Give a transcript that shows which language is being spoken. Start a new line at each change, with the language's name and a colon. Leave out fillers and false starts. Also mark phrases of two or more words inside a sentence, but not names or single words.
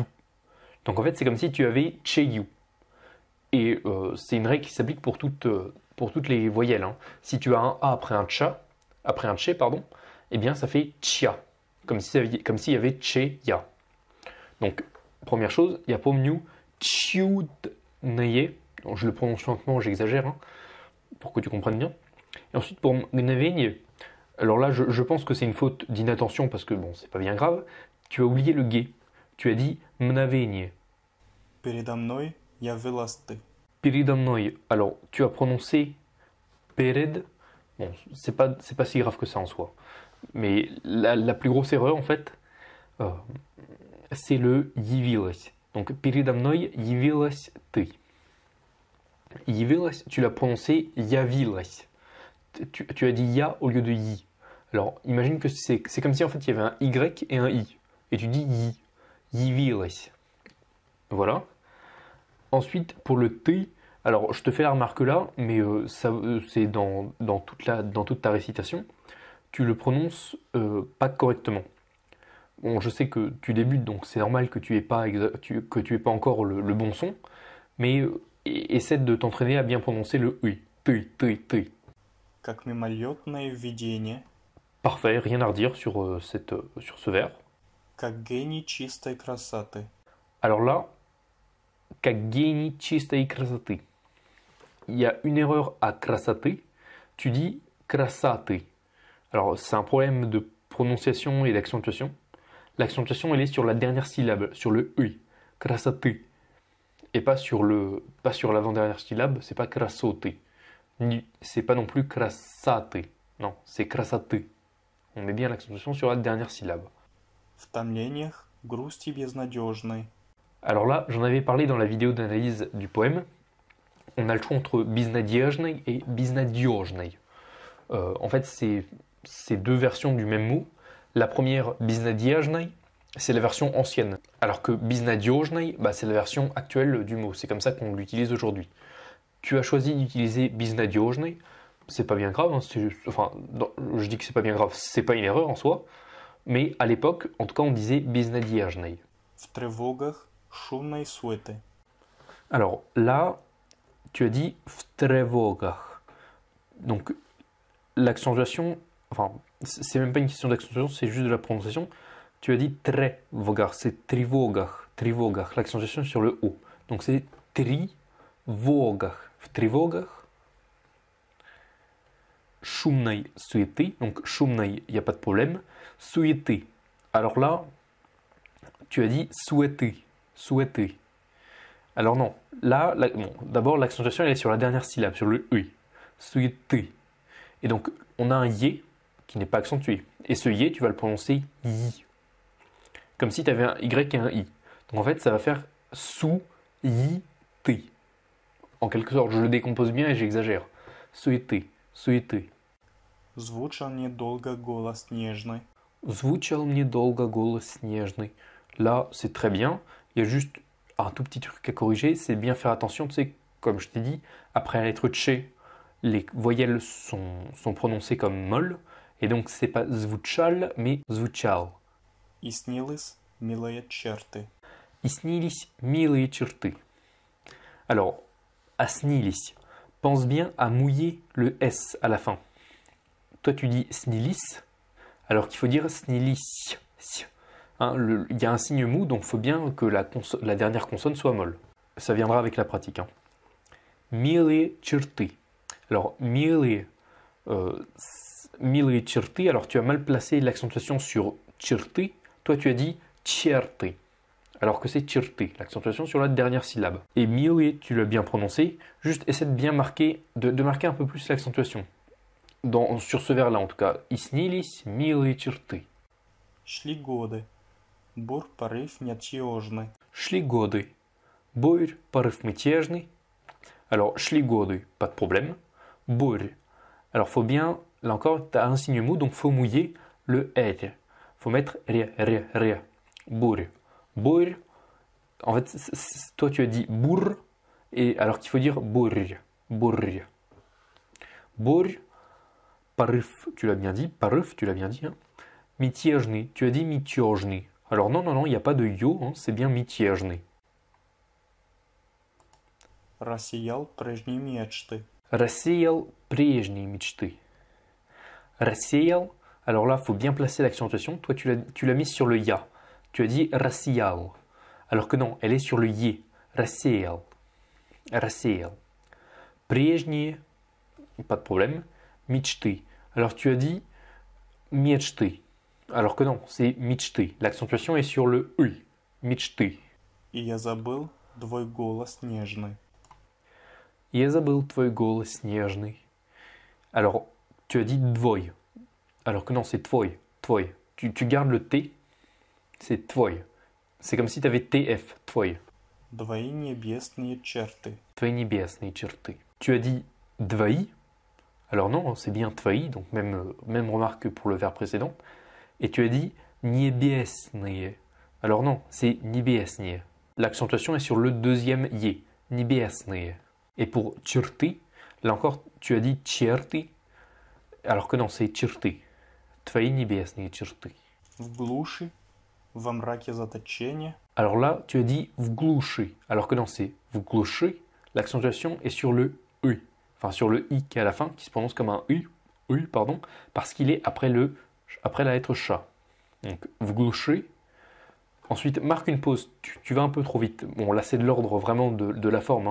French: Donc en fait, c'est comme si tu avais tché you. Et c'est une règle qui s'applique pour toutes les voyelles. Hein. Si tu as un a après un tché, pardon, eh bien ça fait tcha, comme s'il y avait tché ya. Donc première chose,
Russian: я помню чудное.
French: Je le prononce lentement, j'exagère, hein, pour que tu comprennes bien. Et ensuite pour mgновение, alors là je pense que c'est une faute d'inattention parce que bon, c'est pas bien grave. Tu as oublié le ге. Tu as dit mgновение.
Russian: Передо мной явилась ты. Передо мной.
French: Alors tu as prononcé перед. Bon, c'est pas si grave que ça en soi. Mais la plus grosse erreur en fait, c'est le явилась.
Russian: Donc передо мной явилась ты. Явилась,
French: tu l'as prononcé явилась. Tu as dit ya au lieu de yi. Alors, imagine que c'est comme si en fait il y avait un y et un i. Et tu dis yi. Явилась. Voilà. Ensuite, pour le t, alors je te fais la remarque là, mais c'est dans toute ta récitation. Tu le prononces pas correctement. Bon, je sais que tu débutes, donc c'est normal que tu aies pas encore le bon son, mais essaie de t'entraîner à bien prononcer le i. T.
Russian: Как мимолетное видение.
French: Parfait, rien à redire sur ce vers.
Russian: Как гений чистой красоты.
French: Alors là,
Russian: как гений чистой красоты.
French: Il y a une erreur à красоты. Tu dis красоты. Alors c'est un problème de prononciation et d'accentuation. L'accentuation elle est sur la dernière syllabe, sur le i. Красоты. Et pas sur l'avant-dernière syllabe, c'est pas красоты. C'est pas non plus красоты. Non, c'est красоты. On met bien l'accentuation sur la dernière syllabe.
Russian: В томлениях грусти безнадежной.
French: Alors là, j'en avais parlé dans la vidéo d'analyse du poème. On a le choix entre безнадежной et безнадежной. En fait, c'est deux versions du même mot. La première, безнадежной, c'est la version ancienne. Alors que безнадежной, c'est la version actuelle du mot. C'est comme ça qu'on l'utilise aujourd'hui. Tu as choisi d'utiliser безнадежной. C'est pas bien grave. Hein, je dis que c'est pas bien grave. C'est pas une erreur en soi. Mais à l'époque, en tout cas, on disait безнадежной.
Russian: В тревогах шумной суеты.
French: Alors là, tu as dit
Russian: в тревогах.
French: Donc l'accentuation, enfin, c'est même pas une question d'accentuation, c'est juste de la prononciation. Tu as dit тревогах, c'est тревогах. L'accentuation sur le O. Donc c'est тревогах.
Russian: В тревогах. Шумной суеты.
French: Donc шумной, il n'y a pas de problème. Суеты. Alors là, tu as dit souhaiter. Alors non, là, d'abord l'accentuation elle est sur la dernière syllabe, sur le i.
Russian: Souhaiter.
French: Et donc on a un yé qui n'est pas accentué. Et ce yé, tu vas le prononcer yi. Comme si tu avais un y et un i. Donc en fait, ça va faire sou-yi-té. En quelque sorte, je le décompose bien et j'exagère.
Russian: Souhaiter. Звучал мне долго голос нежный. Звучал мне долго голос снежный.
French: Là, c'est très bien. Il y a juste un tout petit truc à corriger, c'est bien faire attention, tu sais, comme je t'ai dit, après la lettre tché, les voyelles sont prononcées comme molles, et donc c'est pas звучал, mais звучал.
Russian: И снились милые черты. И снились милые черты.
French: Alors, à снились, pense bien à mouiller le S à la fin. Toi tu dis снились, alors qu'il faut dire снились. Hein, il y a un signe mou, donc il faut bien que la dernière consonne soit molle. Ça viendra avec la pratique. Hein.
Russian: Милые черты. Alors, милые черты,
French: alors tu as mal placé l'accentuation sur черты. Toi tu as dit черты, alors que c'est черты, l'accentuation sur la dernière syllabe. Et милые, tu l'as bien prononcé, juste essaie de bien marquer, de marquer un peu plus l'accentuation. Sur ce vers-là en tout cas.
Russian: И снились милые черты. Шли годы. Бур порыв мятежный. Шли годы. Бурь, порыв мятежный. Alors, шли годы,
French: pas de problème. Бурь. Alors, faut bien, là encore, tu as un signe mou, donc faut mouiller le R. Faut mettre R. Бурь. Бурь. En fait, toi, tu as dit bourr, et alors qu'il faut dire бурь.
Russian: Бурь. Бурь. Порыв,
French: tu l'as bien dit. Порыв, tu l'as bien dit. Hein. Мятежный, tu as dit мятежный. Alors, non, il n'y a pas de yo, hein, c'est bien мятежный.
Russian: Рассиял прежние мечты. Рассеял прежние мечты. Рассеял,
French: alors là, il faut bien placer l'accentuation. Toi, tu l'as mise sur le ya. Tu as dit рассеял. Alors que non, elle est sur le yé.
Russian: Рассеял. Рассеял. Прежние,
French: pas de problème. Мечты. Alors tu as dit мечты. Alors que non, c'est мечты. L'accentuation est sur le U.
Russian: Мечты. И я забыл твой голос нежный. Я забыл твой голос нежный.
French: Alors, tu as dit твой. Alors que non, c'est твой. Твой. Tu gardes le T. C'est твой. C'est comme si tu avais TF.
Russian: Твой. Твои небесные черты. Твои небесные черты.
French: Tu as dit двои. Alors non, c'est bien твои. Donc même remarque que pour le verbe précédent. Et tu as dit небесные. Alors non, c'est небесные. L'accentuation est sur le deuxième yé. Небесные. Et pour черты, là encore, tu as dit черты. Alors que non, c'est черты.
Russian: Твои небесные черты. В глуши, во мраке заточения.
French: Alors là, tu as dit
Russian: в глуши.
French: Alors que non, c'est
Russian: в глуши.
French: L'accentuation est sur le U. Enfin, sur le I qui est à la fin, qui se prononce comme un U. Pardon, parce qu'il est après la lettre chat. Donc,
Russian: в глуши.
French: Ensuite, marque une pause. Tu vas un peu trop vite. Bon, là, c'est de l'ordre vraiment de la forme.